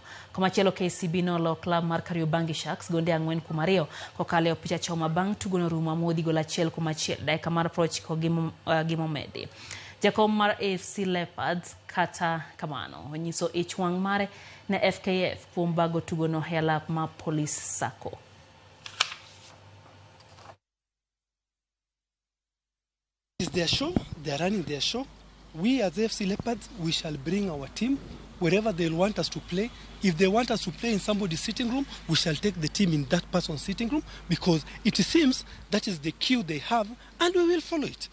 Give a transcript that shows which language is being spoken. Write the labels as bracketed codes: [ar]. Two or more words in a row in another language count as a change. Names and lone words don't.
[luo] Komachielo KCB nolo club mar Kariobangi Sharks gonde 4-2 kokalo e opich achoma bang' tugono rumo amodhi gol 1-1 dakika mar prochiko gi momedi. Jakom mar AFC Leopards kata kamano onyiso ich wang' mare ne FKF kuom bago tugono e alap ma Police Sacco. [en] It's their show, they are running their show. We as AFC Leopards, we shall bring our team wherever they want us to play. If they want us to play in somebody's sitting room, we shall take the team in that person's sitting room because it seems that is the cue they have and we will follow it.